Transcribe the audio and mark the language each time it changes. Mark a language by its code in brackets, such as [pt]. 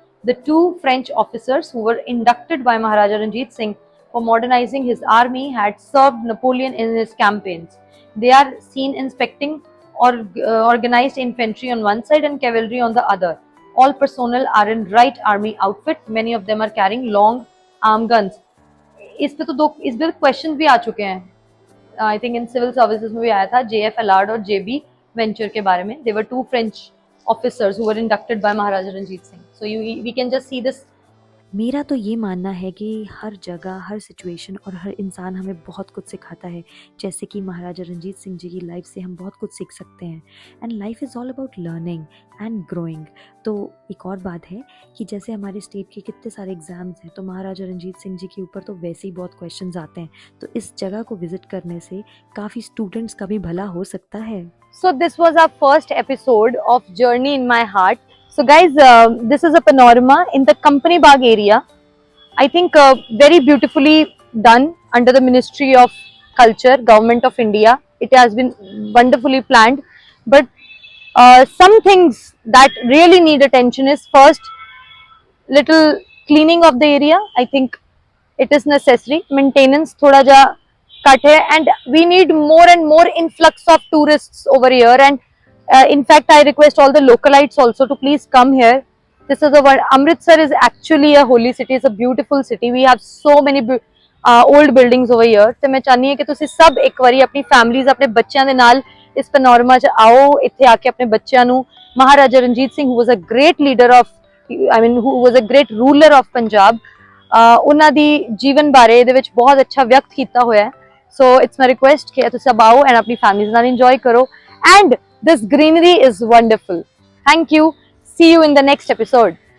[en] The two French officers who were inducted by Maharaja Ranjit Singh for modernizing his army had served Napoleon in his campaigns. They are seen inspecting organized infantry on one side and cavalry on the other. all personnel are in right army outfit. Many of them are carrying long arm guns. [hi] इस पे question भी आ चुके हैं. [en] I think in civil services [hi] में भी आया था, JF Allard और JB वेंचर के बारे में. [en] They were two French officers who were inducted by Maharaja Ranjit Singh. So we can just see this. [hi] मेरा तो ये मानना है कि हर जगह, हर सिचुएशन और हर इंसान हमें बहुत कुछ सिखाता है. जैसे कि महाराजा रंजीत सिंह जी की लाइफ से हम बहुत कुछ सीख सकते हैं. [en] And life is all about learning and growing. [hi] तो एक और बात है कि जैसे हमारे स्टेट के कितने सारे एग्ज़ाम्स हैं, तो महाराजा रंजीत सिंह जी के ऊपर तो वैसे ही बहुत क्वेश्चंस आते हैं. तो इस जगह को विज़िट करने से काफ़ी स्टूडेंट्स का भी भला हो सकता है. [en] So this was our first episode of Journey in My Heart. So guys, this is a panorama in the Company Bagh area. I think very beautifully done under the Ministry of Culture, Government of India. It has been wonderfully planned. But some things that really need attention is first, little cleaning of the area. I think it is necessary. Maintenance [pa] thoda ja cut hai, [en] and we need more and more influx of tourists over here. And in fact, I request all the localites also to please come here. This is a one. Amritsar is actually a holy city. It's a beautiful city. We have so many old buildings over here. [pa] ਤੇ ਮੈਂ ਚਾਹਨੀ ਹਾਂ ਕਿ ਤੁਸੀਂ ਸਭ ਇੱਕ ਵਾਰੀ ਆਪਣੀ families, ਆਪਣੇ ਬੱਚਿਆਂ ਦੇ ਨਾਲ ਇਸ ਪੈਨੋਰਮਾ 'ਚ ਆਓ. ਇੱਥੇ ਆ ਕੇ ਆਪਣੇ ਬੱਚਿਆਂ ਨੂੰ Maharaja Ranjit Singh, [en] who was a great leader of, I mean, who was a great ruler of Punjab, [pa] ਉਹਨਾਂ ਦੀ ਜੀਵਨ ਬਾਰੇ ਇਹਦੇ ਵਿੱਚ ਬਹੁਤ ਅੱਛਾ ਵਿਅਕਤ ਕੀਤਾ ਹੋਇਆ ਹੈ. [en] So it's my request [pa] कि ਤੁਸੀਂ ਸਭ ਆਓ and ਆਪਣੀ ਫੈਮਲੀਜ਼ ਨਾਲ enjoy ਕਰੋ. [en] And this greenery is wonderful. Thank you. See you in the next episode.